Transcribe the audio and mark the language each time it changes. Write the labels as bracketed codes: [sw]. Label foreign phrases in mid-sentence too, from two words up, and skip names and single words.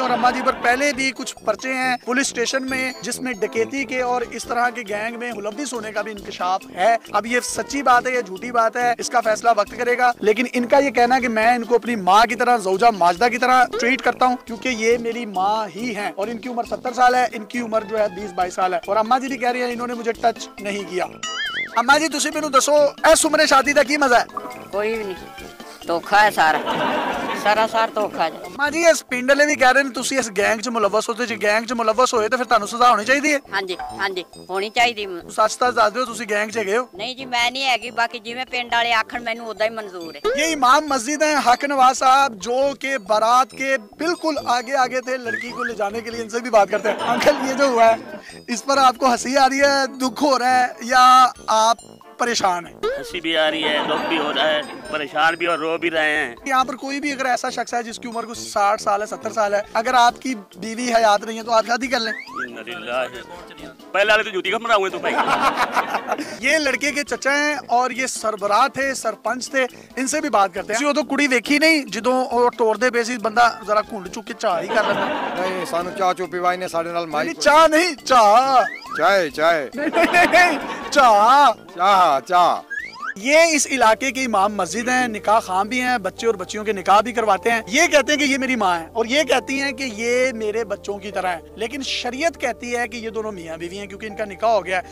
[ur] اور اماں جی پر پہلے بھی کچھ پرچے ہیں پولیس اسٹیشن میں جس میں ڈکیتی کے اور اس طرح کے گینگ میں ملوث ہونے کا بھی انکشاف ہے. اب یہ سچی بات ہے یا جھوٹی بات ہے، اس کا فیصلہ وقت کرے گا. لیکن ان کا یہ کہنا ہے کہ میں ان کو اپنی ماں کی طرح، زوجہ ماجدہ کی طرح ٹریٹ کرتا ہوں کیونکہ یہ میری ماں ہی ہے. اور ان کی عمر 70 سال ہے، ان کی عمر جو ہے 20-22 سال ہے۔ اور اماں جی بھی کہہ رہی ہے انہوں نے مجھے ٹچ نہیں کیا. [pa] ਅੰਮਾਂ ਜੀ ਤੁਸੀਂ ਮੈਨੂੰ ਦੱਸੋ ਇਸ ਉਮਰੇ ਸ਼ਾਦੀ ਕਾ ਕੀ ਮਜ਼ਾ ਹੈ? ਕੋਈ ਵੀ ਨਹੀਂ, ਧੋਖਾ ਹੈ ਸਾਰਾ, ਸਾਰਾ ਧੋਖਾ ਹੈ। [ur] اماں جی اس پنڈ والے بھی کہہ رہے ہیں [pa] ਤੁਸੀਂ ਇਸ ਗੈਂਗ ਚ ਮੁਲੱਵਸ ਹੋ, ਤੇ ਜੇ ਗੈਂਗ ਚ ਮੁਲੱਵਸ ਹੋਏ ਤੋ ਫਿਰ ਤੁਹਾਨੂੰ ਸਜ਼ਾ ਹੋਣੀ ਚਾਹੀਏ? ਹਾਂਜੀ ਹਾਂਜੀ, ਹੋਣੀ ਚਾਹੀਦੀ। ਸੱਚ ਸੱਚ ਦੱਸ ਦੋ ਤੁਸੀਂ ਗੈਂਗ ਚ ਗਏ ਹੋ? ਨਹੀਂ ਜੀ, ਮੈਂ ਨਹੀਂ ਹੈਗੀ, ਬਾਕੀ ਜਿਵੇਂ ਪਿੰਡ ਵਾਲੇ ਆਖਣ ਮੈਨੂੰ ਉਦਾ ਹੀ ਮੰਜ਼ੂਰ ਹੈ। [ur] یہ امام مسجد ہے حق نواز صاحب جو کہ بارات کے بالکل آگے آگے تھے، لڑکی کو لے جانے کے لیے ان سے بھی بات کرتے ہیں. انکل یہ جو ہوا ہے اس پر آپ کو ہنسی آ رہی ہے، دکھ ہو رہا ہے یا آپ پریشان ہے? ہنسی بھی آ رہی ہے، دکھ بھی ہو رہا ہے، پریشان بھی اور رو بھی رہے ہیں. یہاں پر کوئی بھی اگر ایسا شخص ہے جس کی عمر کچھ 60 سال ہے، 70 سال ہے، اگر آپ کی بیوی حیات نہیں ہے تو آپ شادی کر لیں. پہلے والے تو جوتی کا ہوئے تو بھائی. یہ لڑکے کے چچا ہیں اور یہ سربراہ تھے، سرپنچ تھے، ان سے بھی بات کرتے ہیں. [pa] ਜੋ ਤੋ ਕੁੜੀ ਦੇਖੀ ਨਹੀਂ ਜਿਦੋਂ ਔਰ ਤੋੜਦੇ ਪੇ ਸੀ ਬੰਦਾ ਜ਼ਰਾ ਘੁੰਡ ਚੁੱਕ ਕੇ ਚਾਹ ਹੀ ਕਰ ਲੈਂਦਾ। ਨਹੀਂ ਸਾਨੂੰ ਚਾਹ ਚੋ ਪਿਵਾਈ ਨੇ ਸਾਡੇ ਨਾਲ ਮਾਈ ਚਾਹ ਨਹੀਂ, ਚਾਹ ਚਾਏ ਚਾਏ चाह ਚਾਹ ਚਾਹ। [ur] یہ اس علاقے کے امام مسجد ہیں، نکاح خواں بھی ہیں، بچے اور بچیوں کے نکاح بھی کرواتے ہیں. یہ کہتے ہیں کہ یہ میری ماں ہے اور یہ کہتی ہیں کہ یہ میرے بچوں کی طرح ہے، لیکن شریعت کہتی ہے کہ یہ دونوں میاں بیوی ہیں کیونکہ ان کا نکاح ہو گیا ہے.